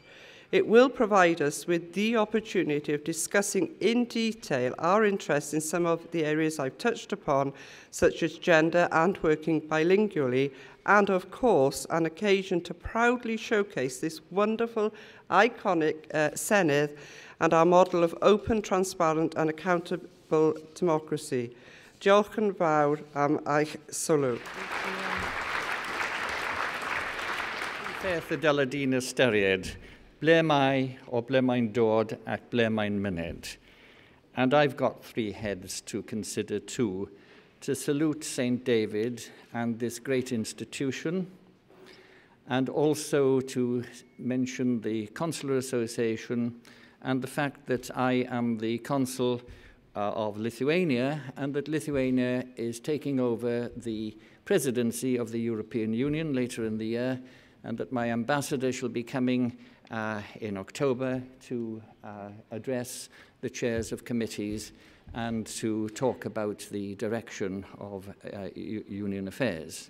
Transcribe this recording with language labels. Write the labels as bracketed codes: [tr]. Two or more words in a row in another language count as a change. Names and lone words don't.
[en] It will provide us with the opportunity of discussing in detail our interests in some of the areas I've touched upon, such as gender and working bilingually, and of course, an occasion to proudly showcase this wonderful, iconic Senedd and our model of open, transparent and accountable democracy. [cy] Diolch yn fawr am eich sylw. Beth y dylai dyn ystyried, ble mae'n dod ac ble mae'n myned. [en] And I've got three heads to consider too, to salute St. David and this great institution, and also to mention the Consular Association and the fact that I am the Consul of Lithuania, and that Lithuania is taking over the presidency of the European Union later in the year, and that my ambassador shall be coming in October to address the chairs of committees and to talk about the direction of Union affairs.